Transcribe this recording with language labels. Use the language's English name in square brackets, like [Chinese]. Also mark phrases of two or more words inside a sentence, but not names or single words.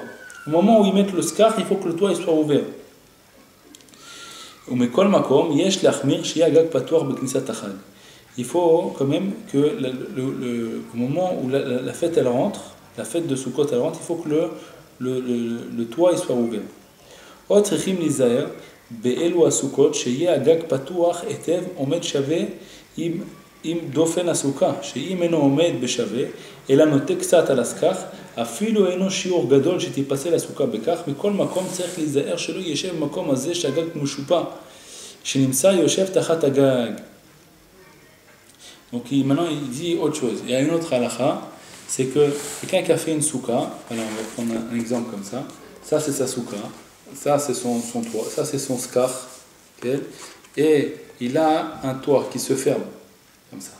[French] Au moment où il met le skar, il faut que le toit il soit ouvert. Il faut quand même que au moment où la fête elle rentre, la fête de Sukkot elle rentre, il faut que le toit il soit ouvert. [Hebrew] עוד צריכים להיזהר באלו הסוכות שיהיה הגג פתוח היטב עומד שווה עם דופן הסוכה, שאם אינו עומד בשווה אלא נוטה קצת על הסכך, אפילו אינו שיעור גדול שתיפסל הסוכה בכך, מכל מקום צריך להיזהר שלא יישב במקום הזה שהגג משופע, שנמצא יושב תחת הגג. [French] Donc maintenant il dit autre chose. Il y a une autre halakha, c'est que quelqu'un qui a fait une souka, alors on va prendre un exemple comme ça c'est sa souka. Ça c'est son toit, ça c'est son skar, okay? Et il a un toit qui se ferme, comme ça.